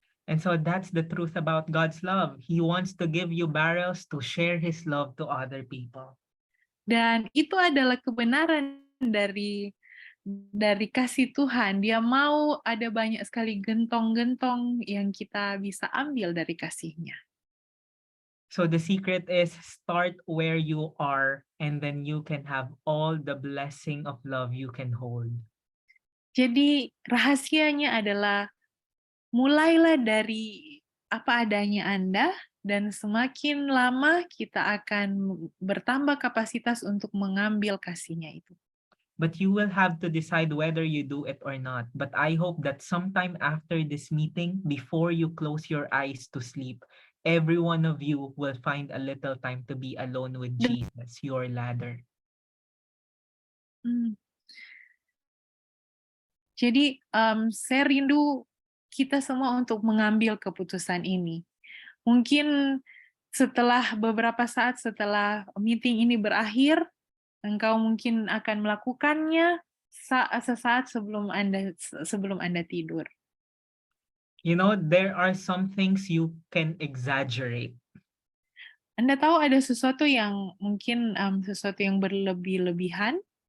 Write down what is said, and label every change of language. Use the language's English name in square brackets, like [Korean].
[English] And so that's the truth about God's love. He wants to give you barrels to share His love to other people. [Indonesian] Dan itu adalah kebenaran dari kasih Tuhan. Dia mau ada banyak sekali gentong-gentong yang kita bisa ambil dari kasih-Nya. [English] So the secret is start where you are, and then you can have all the blessing of love you can hold. [Indonesian] Jadi rahasianya adalah mulailah dari apa adanya Anda, dan semakin lama kita akan bertambah kapasitas untuk mengambil kasih-Nya itu. [English] But you will have to decide whether you do it or not. But I hope that sometime after this meeting, before you close your eyes to sleep, every one of you will find a little time to be alone with Jesus, your ladder. [Indonesian] Jadi saya rindu kita semua untuk mengambil keputusan ini. Mungkin beberapa saat setelah meeting ini berakhir, engkau mungkin akan melakukannya sesaat sebelum Anda tidur. [English] You know, there are some things you can exaggerate. [Indonesian] Anda tahu ada sesuatu yang mungkin sesuatu yang berlebih-lebihan.